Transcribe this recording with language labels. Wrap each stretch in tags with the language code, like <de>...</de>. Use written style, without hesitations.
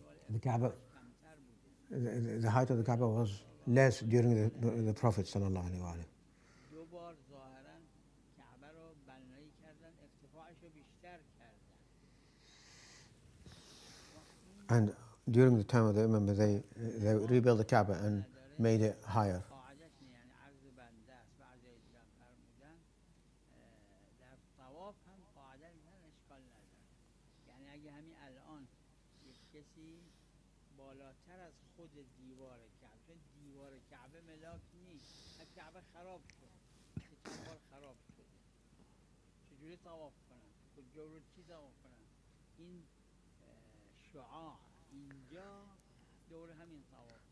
<en>The Kaaba, the height of the Kaaba was less during the Prophet sallallahu alaihi wasallam.</en> <fa>دو بار ظاهرا کعبه رو بنایی کردن، ارتفاعش رو بیشتر کردن.</fa> <en>And during the time of the Imam, they rebuilt the Kaaba and made it higher.</en> <fa>قاعدش یعنی عرض بنده است. بعضی دیگه هم فرمودن در طواف هم قاعده میگن اشکال نداره. یعنی اگه همین الان یک کسی بالاتر از خود دیوار کعبه، چون دیوار کعبه ملاک نیست، کعبه خراب شد که چند بار خراب شده، چجوری طواف کنن؟ کجا رو چی طواف کنن؟ این شعاع اینجا دور همین طواف</fa>